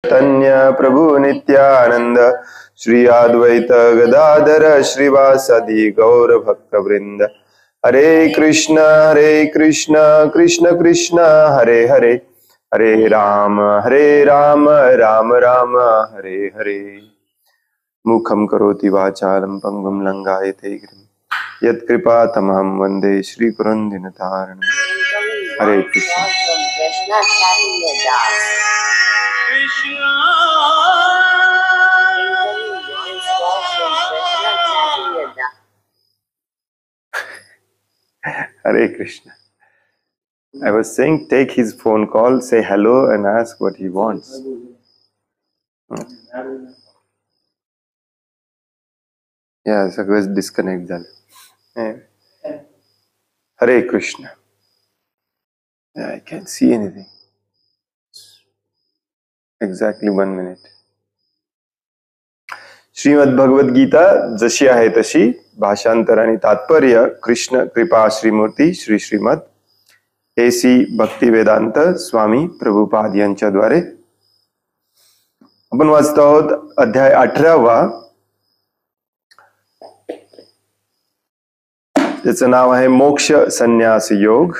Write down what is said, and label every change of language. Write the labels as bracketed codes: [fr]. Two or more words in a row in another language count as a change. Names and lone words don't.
[sa] चैतन्य प्रभु नित्यानंद श्री अद्वैत गदाधर श्रीवासदि गौर भक्त वृंद। हरे कृष्ण कृष्ण कृष्ण हरे हरे, हरे राम राम राम हरे हरे। मुखं करोति वाचालं पंगुं लंघयते गिरिं यत्कृपातमहं वन्दे श्रीगुरुं दीनतारिणं। हरे कृष्ण। Hare Krishna. [en] I was saying, take his phone call, say hello, and ask what he wants. Yeah, [mr] सगळेच disconnect झाले. [en] Hare Krishna. Yeah, I can't see anything. Exactly 1 minute. [mr] श्रीमद भगवद गीता जशी आहे तशी, भाषांतर आणि तात्पर्य कृष्ण कृपा श्रीमूर्ती श्री श्रीमद AC भक्तिवेदांत स्वामी प्रभुपाद यांच्याद्वारे आपण वाचतो आहोत अध्याय 18वा. त्याचं नाव आहे मोक्ष संन्यास योग.